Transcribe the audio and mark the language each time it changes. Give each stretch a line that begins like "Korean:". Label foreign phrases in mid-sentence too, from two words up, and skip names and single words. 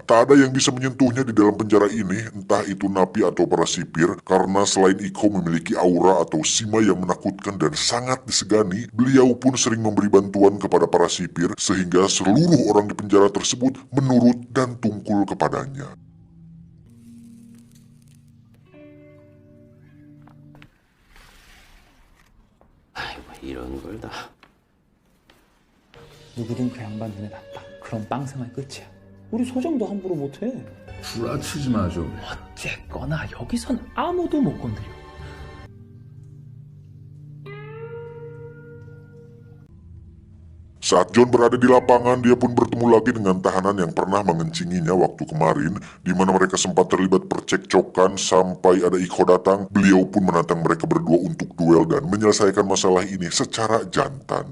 Indonesian: Tak ada yang bisa menyentuhnya di dalam penjara ini, entah itu napi atau para sipir, karena selain Ik-ho memiliki aura atau sima yang menakutkan dan sangat disegani, beliau pun sering memberi bantuan kepada para sipir sehingga seluruh orang di penjara tersebut menurut dan tungkul kepadanya.
Korean: 이런 걸 다. 누구든 그 양반 눈에 나빠. 그럼 빵생활 끝이야. 우리 소정도 함부로 못해. 구라치지 마 좀. 어쨌거나 여기선 아무도 못 건드려.
Indonesian: Saat John berada di lapangan, dia pun bertemu lagi dengan tahanan yang pernah mengencinginya waktu kemarin, di mana mereka sempat terlibat percekcokan sampai ada Ik-ho datang. Beliau pun menantang mereka berdua untuk duel dan menyelesaikan masalah ini secara jantan.